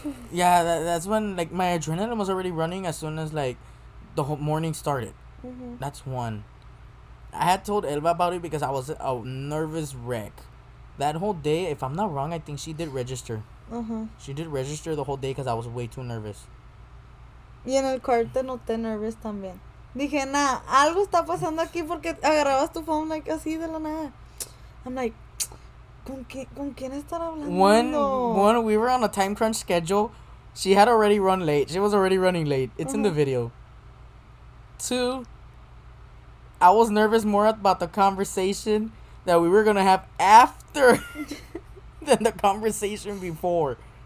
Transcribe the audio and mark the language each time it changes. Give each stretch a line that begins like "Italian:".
English: Yeah, that's when, like, my adrenaline was already running as soon as, like, the whole morning started. That's one. I had told Elba about it because I was a nervous wreck. That whole day, if I'm not wrong, I think she did register. She did register the whole day because I was way too nervous.
Spanish: Y en el car te noté nervous también. Dije, nah, algo está pasando aquí porque agarrabas tu phone like así de la nada.
English: I'm like,
Spanish: ¿con quién estará hablando?
English: One, we were on a time crunch schedule. She had already run late. She was already running late. It's in the video. 2, I was nervous more about the conversation that we were going to have after than the conversation before.